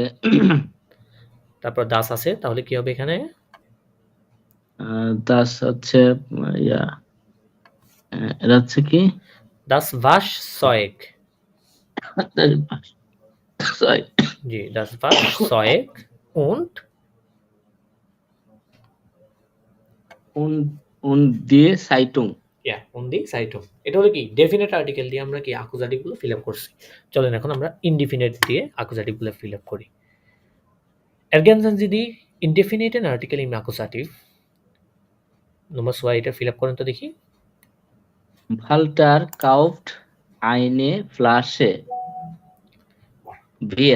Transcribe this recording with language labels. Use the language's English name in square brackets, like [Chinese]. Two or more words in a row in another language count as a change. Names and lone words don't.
[Bangla] তারপর দাস আছে, তাহলে কি হবে এখানে? das হচ্ছে ইয়া, এটা হচ্ছে কি? [German] das Waschzeug. [English] Sorry. [German] জি, das Waschzeug und Und und die Zeitung. ইয়া, und die Zeitung। [Bangla] এটা হলো কি ডেফিনেট আর্টিকেল দিয়ে আমরা কি অ্যাকুজাটিভ গুলো ফিল আপ করছি। চলেন এখন আমরা ইনডিফিনিট দিয়ে অ্যাকুজাটিভ গুলো ফিল আপ করি। [German] Ergänzen Sie die indefiniten Artikel im Akkusativ। [Bangla] নম্বর 6 এটা ফিল আপ করেন তো দেখি। [German] Walter kauft eine Flasche Bier.